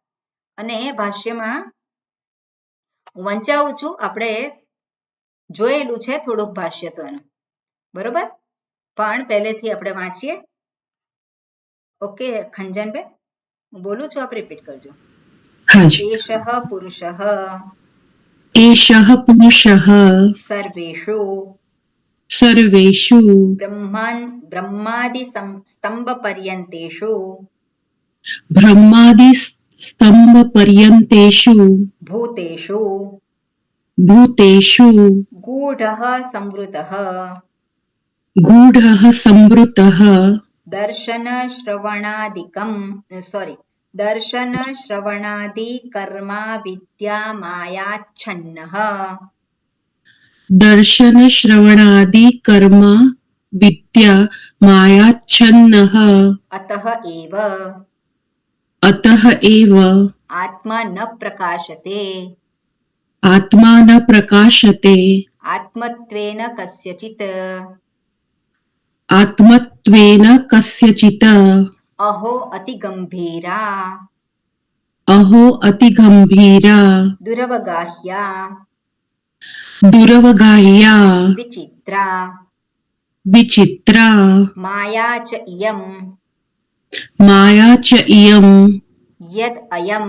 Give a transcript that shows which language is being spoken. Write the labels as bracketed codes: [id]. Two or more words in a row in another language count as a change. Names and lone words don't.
[gu] અને ભાષ્યમાં વંચાવું છું, આપણે જોયેલું છે થોડુંક ભાષ્ય તો એનું, બરોબર, પણ પહેલેથી આપણે વાંચીએ. ઓકે ખંજનબેન, હું બોલું છું, આપ રિપીટ કરજો. [sa] એષઃ પુરુષઃ एषः पुरुषः સર્વેષુ सर्वेषु બ્રહ્માદિ સ્તંભપર્યંતેષુ ब्रह्मादिस्तम्भपर्यन्तेषु ભૂતેષુ भूतेषु ગૂઢઃ સંવૃતઃ गूढः संवृतः દર્શન શ્રવણાદિ કર્મા વિદ્યા માયાચ્છન્નઃ दर्शनश्रवणादि कर्म विद्या मायाच्छन्नः અતઃ એવ अतः આત્મા ન પ્રકાશતે आत्मा न प्रकाशते આત્મત્વેન કસ્યચિત आत्मत्वेन कस्यचित् અહો અતિગંભીરા अहो अतिगम्भीरा દુરવગાહ્યા दुरवगाह्या વિચિત્રા विचित्रा માયા ચ ઇયમ माया च इयम् યદ અયમ